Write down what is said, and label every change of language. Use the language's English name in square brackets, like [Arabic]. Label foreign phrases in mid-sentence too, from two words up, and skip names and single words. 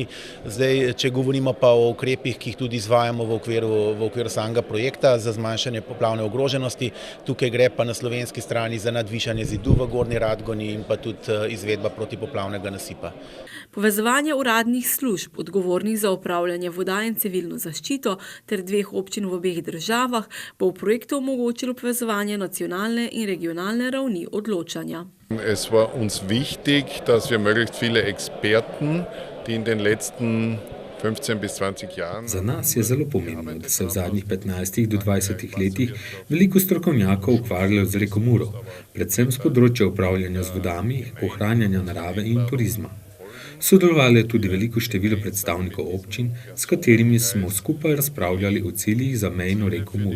[Slovenian] Zdaj, če govorimo pa o ukrepih, ki jih tudi izvajamo v okviru samega projekta za zmanjšanje poplavne ogroženosti, tukaj gre pa na slovenski strani za nadvišanje zidu v Gornji Radgoni in pa tudi izvedba protipoplavnega nasipa. Povezovanje uradnih služb, odgovornih za upravljanje voda in civilno zaščito ter 2 občin v obeh državah, bo v projektu omogočilo povezovanje nacionalne in regionalne ravni odločanja. [German] Es war uns wichtig, dass wir möglichst viele Experten, die in den letzten 15 bis 20 Jahren. [Slovenian] Za nas je zelo pomembno, da se v zadnjih 15 do 20 letih veliko strokovnjakov ukvarjalo z reko Muro, predvsem z področja upravljanja z vodami, ohranjanja narave in turizma. Sodelovalo je tudi veliko število predstavnikov občin, s katerimi smo skupaj razpravljali o ciljih za mejno reko Muro.